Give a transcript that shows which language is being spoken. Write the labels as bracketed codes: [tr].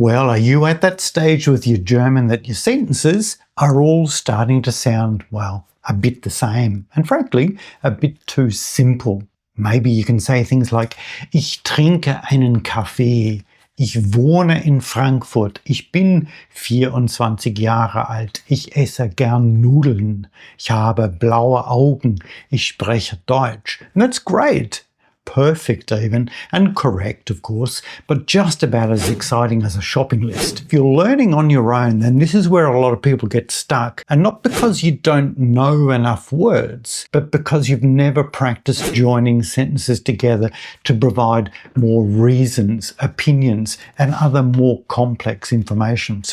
[en] Well, are you at that stage with your German that your sentences are all starting to sound, well, a bit the same and frankly, a bit too simple? Maybe you can say things like, [de] ich trinke einen Kaffee, ich wohne in Frankfurt, ich bin 24 Jahre alt, ich esse gern Nudeln, ich habe blaue Augen, ich spreche Deutsch. [en] And that's great. Perfect even, and correct of course, but just about as exciting as a shopping list. If you're learning on your own, then this is where a lot of people get stuck, and not because you don't know enough words, but because you've never practiced joining sentences together to provide more reasons, opinions, and other more complex information.